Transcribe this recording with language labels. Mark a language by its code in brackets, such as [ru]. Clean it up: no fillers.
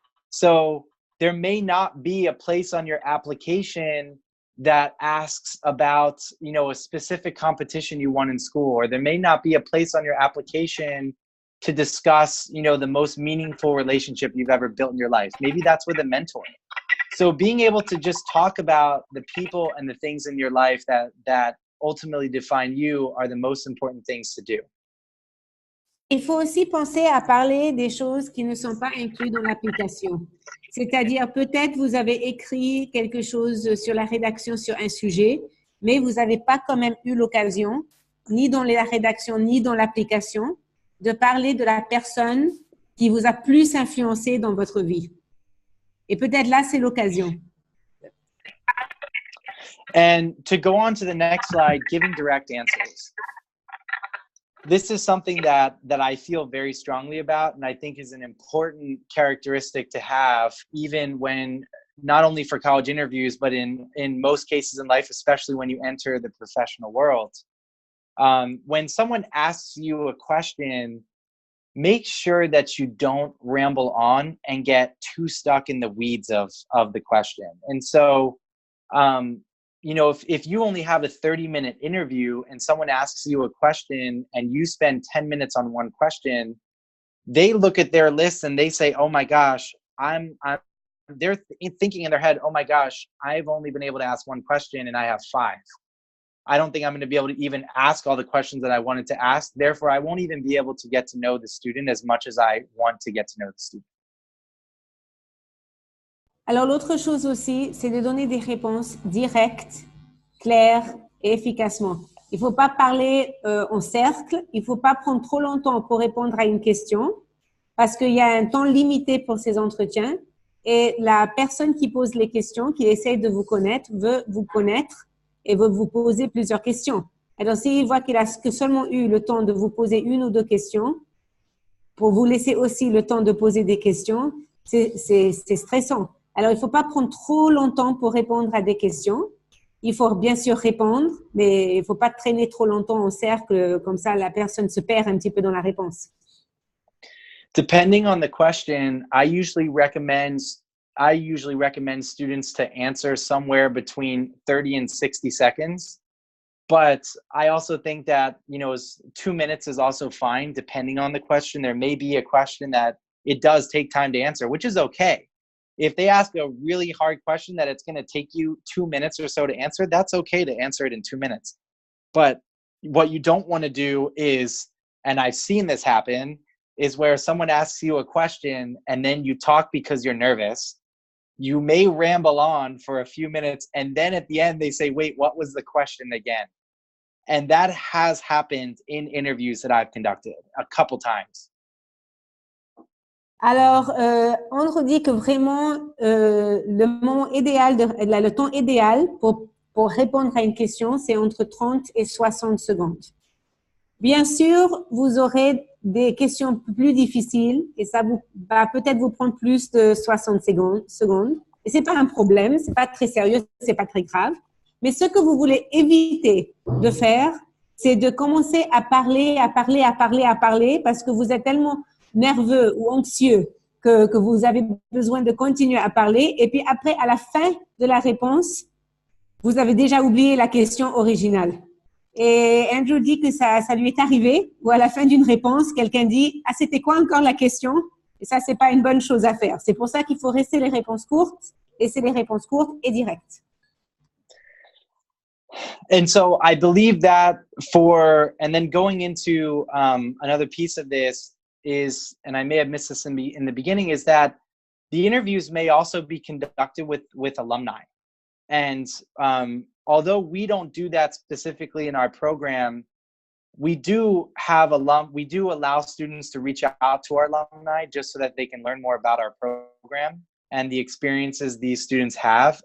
[en] So there may not be a place on your application that asks about, a specific competition you won in school, or there may not be a place on your application to discuss, the most meaningful relationship you've ever built in your life. Maybe that's with a mentor. So being able to just talk about the people and the things in your life that ultimately define you are the most important things to do. [fr] Il faut aussi penser à parler des choses qui ne sont pas incluses dans l'application. C'est-à-dire, peut-être vous avez écrit quelque chose sur la rédaction sur un sujet, mais vous n'avez pas quand même eu l'occasion, ni dans la rédaction, ni dans l'application, de parler de la personne qui vous a plus influencé dans votre vie. Et peut-être là, c'est l'occasion. [en] And to go on to the next slide, giving direct answers. This is something that I feel very strongly about, and I think is an important characteristic to have, even when not only for college interviews, but in most cases in life, especially when you enter the professional world. When someone asks you a question, make sure that you don't ramble on and get too stuck in the weeds of the question. And so, you know, if you only have a 30-minute interview and someone asks you a question and you spend 10 minutes on one question, they look at their list and they say, oh my gosh, they're thinking in their head, oh my gosh, I've only been able to ask one question and I have 5. I don't think I'm going to be able to even ask all the questions that I wanted to ask. Therefore, I won't even be able to get to know the student as much as I want to get to know the student. [fr] Alors, l'autre chose aussi, c'est de donner des réponses directes, claires et efficacement. Il ne faut pas parler en cercle. Il ne faut pas prendre trop longtemps pour répondre à une question parce qu'il y a un temps limité pour ces entretiens et la personne qui pose les questions, qui essaye de vous connaître, veut vous connaître et veut vous poser plusieurs questions. Alors, s'il voit qu'il a seulement eu le temps de vous poser 1 ou 2 questions, pour vous laisser aussi le temps de poser des questions, c'est stressant. Alors, il ne faut pas prendre trop longtemps pour répondre à des questions. Il faut bien sûr répondre, mais il ne faut pas traîner trop longtemps en cercle, comme ça la personne se perd un petit peu dans la réponse. [en] Depending on the question, I usually recommend students to answer somewhere between 30 and 60 seconds. But I also think that, you know, 2 minutes is also fine depending on the question. There may be a question that it does take time to answer, which is okay. If they ask a really hard question that it's going to take you 2 minutes or so to answer, that's okay to answer it in 2 minutes. But what you don't want to do is, and I've seen this happen, is where someone asks you a question and then you talk because you're nervous. You may ramble on for a few minutes and then at the end they say, wait, what was the question again? And that has happened in interviews that I've conducted a couple times. [fr] Alors, Andrew dit que vraiment, le moment idéal, le temps idéal pour répondre à une question, c'est entre 30 et 60 secondes. Bien sûr, vous aurez des questions plus difficiles et ça va peut-être vous prendre plus de 60 secondes. Et c'est pas un problème, c'est pas très sérieux, c'est pas très grave. Mais ce que vous voulez éviter de faire, c'est de commencer à parler parce que vous êtes tellement nerveux ou anxieux que vous avez besoin de continuer à parler. Et puis après, à la fin de la réponse, vous avez déjà oublié la question originale. Et Andrew dit que ça lui est arrivé, ou à la fin d'une réponse, quelqu'un dit « Ah, c'était quoi encore la question ?» Et ça, c'est pas une bonne chose à faire. C'est pour ça qu'il faut rester les réponses courtes, et c'est les réponses courtes et directes. [en] And so I believe that and then going into another piece of this is, and I may have missed this in the beginning, is that the interviews may also be conducted with alumni. And although we don't do that specifically in our program, we do allow students to reach out to our alumni just so that they can learn more about our program and the experiences these students have.